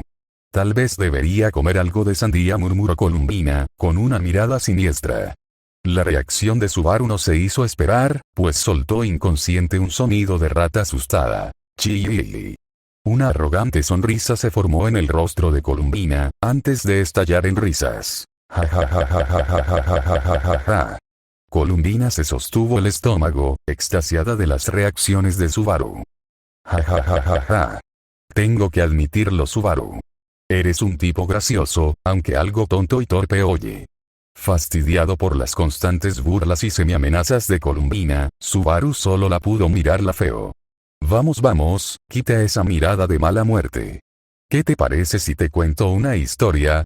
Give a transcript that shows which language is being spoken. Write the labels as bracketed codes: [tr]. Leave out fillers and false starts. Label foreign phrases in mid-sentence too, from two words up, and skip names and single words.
[es] Tal vez debería comer algo de sandía, murmuró Columbina, con una mirada siniestra. La reacción de Subaru no se hizo esperar, pues soltó inconsciente un sonido de rata asustada. Chii. Una arrogante sonrisa se formó en el rostro de Columbina, antes de estallar en risas. Ja ja ja ja ja ja ja ja ja ja ja. Columbina se sostuvo el estómago, extasiada de las reacciones de Subaru. Ja ja ja ja ja. Tengo que admitirlo, Subaru. Eres un tipo gracioso, aunque algo tonto y torpe. Oye. Fastidiado por las constantes burlas y semiamenazas de Columbina, Subaru solo la pudo mirarla feo. Vamos, quita esa mirada de mala muerte. ¿Qué te parece si te cuento una historia?